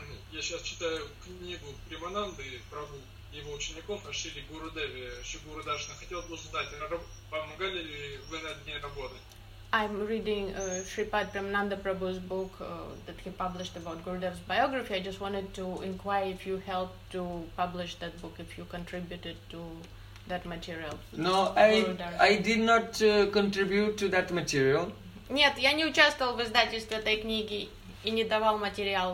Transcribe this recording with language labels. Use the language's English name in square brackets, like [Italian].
[Russian] Я сейчас читаю книгу Примананды Прабу, его учеников Ашри Гурудеви, Ашри Гурудашна. Хотел бы узнать, помогали ли вы над ней работать? [English] I'm reading Shripad Premananda Prabhu's book that he published about Gurudev's biography. I just wanted to inquire if you helped to publish that book, if you contributed to that material. No, I did not contribute to that material. [Russian] Нет, я не участвовал в издательстве этой книги и не давал материал.